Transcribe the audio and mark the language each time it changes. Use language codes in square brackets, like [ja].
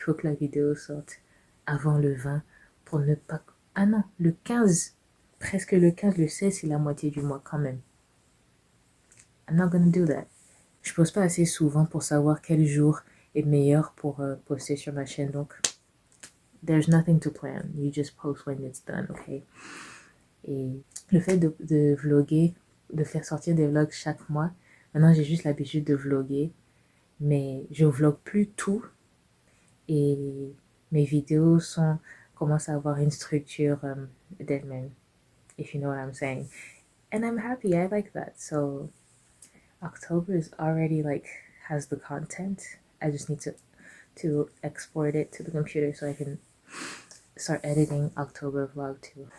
[fr] Il faut que la vidéo sorte avant le 20 pour ne pas... Ah non, le 15. Presque le 15, le 16, c'est la moitié du mois quand même. [en] I'm not gonna do that. [fr] Je pose pas assez souvent pour savoir quel jour est meilleur pour poster sur ma chaîne. Donc, [en] there's nothing to plan. You just post when it's done, ok? [fr] Et le fait de vlogger, de faire sortir des vlogs chaque mois, maintenant j'ai juste l'habitude de vlogger, mais je vlog plus tout et mes vidéos commencent à avoir une structure d'elles-mêmes, [en] if you know what I'm saying. And I'm happy, I like that. So October is already has the content. I just need to export it to the computer so I can start editing October vlog too.